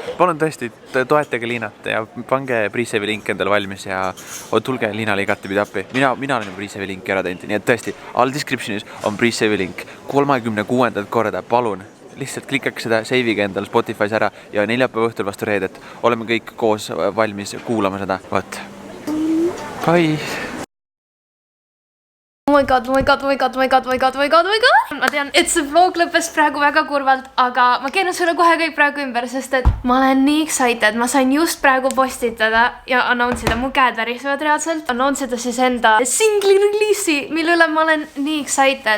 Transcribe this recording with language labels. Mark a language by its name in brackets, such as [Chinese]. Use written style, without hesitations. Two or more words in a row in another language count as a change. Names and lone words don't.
[Estonian] Palun tõesti, toetage Liinat ja pange Pre-Save'i link endale valmis ja tulge Liinale igatepidi appi. Mina olen Pre-Save'i linki ära teinud, nii et tõesti, all descriptionis on Pre-Save'i link 36. korda, palun. Lihtsalt klikkake seda, save'iga endale Spotify's ära ja neljapäeva õhtul vastu reedet. Oleme kõik koos valmis kuulama seda. Vot. Bye! [English] Oh my god. [Estonian] Ma tean, et see vlog lõppes praegu väga kurvalt, aga ma keeran sulle kohe kõik praegu ümber, sest et ma olen nii excited. Ma sain just praegu postitada ja announce ida, mu käed värisevad reaalselt. Announce ida siis enda singli release'i, mille üle ma olen nii excited.